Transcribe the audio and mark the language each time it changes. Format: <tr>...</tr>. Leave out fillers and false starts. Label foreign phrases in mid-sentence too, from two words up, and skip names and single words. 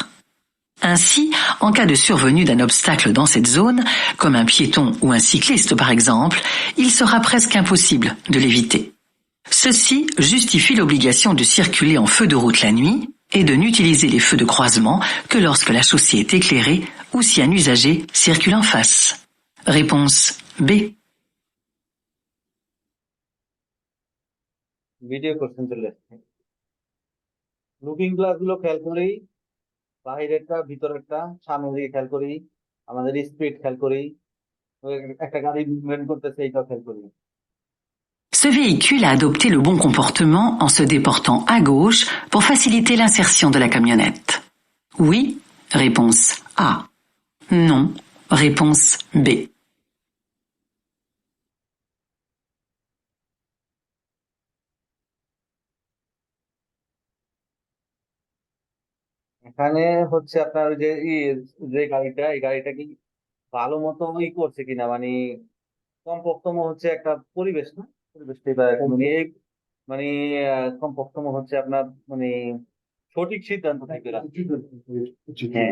<fr>Ainsi, en cas de survenue d'un obstacle dans cette zone, comme un piéton ou un cycliste par exemple, il sera presque impossible de l'éviter. Ceci justifie l'obligation de circuler en feu de route la nuit et de n'utiliser les feux de croisement que lorsque la chaussée est éclairée ou si un usager circule en face. Réponse B.</fr> <en>video question</en> <bn>চলে আসছে। লুকিং গ্লাস গুলো খেয়াল করি, বাহিরেরটা ভিতরেরটা, সামনের দিকে খেয়াল করি, আমাদের স্পিড খেয়াল করি, একটা গাড়ি মুভমেন্ট করতেছে এইটাও খেয়াল করি।</bn> <fr>Ce véhicule a adopté le bon comportement en se déportant à gauche pour faciliter l'insertion de la camionnette. Oui, réponse A. Non, réponse B.</fr> <bn>এখানে হচ্ছে আপনার ওই যে যে গাড়িটা, এই গাড়িটা কি ভালো মতো করছে কিনা, মানে কমপক্ষতম হচ্ছে একটা পরিবেশ না, পরিবেশটা মানে মানে কমপক্ষতম হচ্ছে আপনার মানে সঠিক সিদ্ধান্ত থেকে হ্যাঁ।</bn>